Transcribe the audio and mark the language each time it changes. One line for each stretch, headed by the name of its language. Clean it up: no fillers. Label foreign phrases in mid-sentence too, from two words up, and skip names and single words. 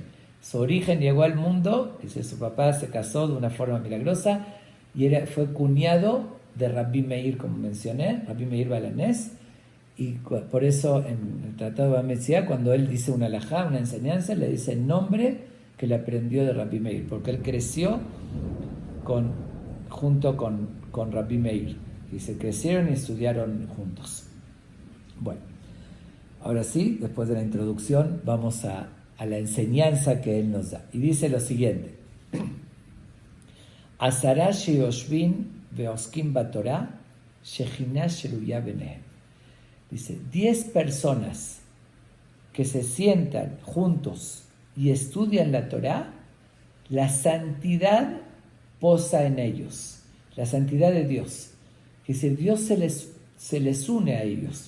Spanish: Su origen llegó al mundo, dice, su papá se casó de una forma milagrosa, y fue cuñado de Rabbi Meir, como mencioné, Rabbi Meir Balanés, y por eso en el Tratado de Bava Metzia, cuando él dice una alajá, una enseñanza, le dice el nombre que le aprendió de Rabbi Meir, porque él creció junto con Rabbi Meir, y se crecieron y estudiaron juntos. Bueno, ahora sí, después de la introducción, vamos a la enseñanza que él nos da. Y dice lo siguiente:
Hebrew: עשרה שיושבין ועוסקין בתורה שכינה שרויה ביניהם.
Spanish: Dice, 10 personas que se sientan juntos y estudian la Torah, la santidad posa en ellos, la santidad de Dios. Dice, Dios se les une a ellos.